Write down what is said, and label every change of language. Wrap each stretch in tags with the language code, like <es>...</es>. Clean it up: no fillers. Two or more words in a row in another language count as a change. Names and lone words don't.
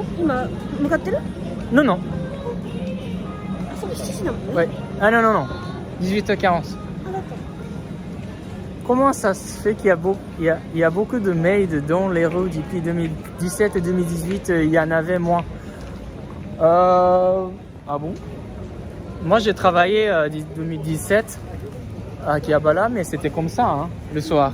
<ja>今向かってる？</ja> <fr>Non, non.</fr> <ja>あ、そこ7時なのね。</ja> <fr>Ouais. Ah non, non, non. 18h40.</fr> <ja>あ、だった。</ja> <fr>Comment ça se fait qu'il y a beaucoup de maids dans les rues depuis 2017 et 2018, il y en avait moins? Ah bon? Moi j'ai travaillé en 2017 à Akihabara, mais c'était comme ça, hein, le soir.</fr>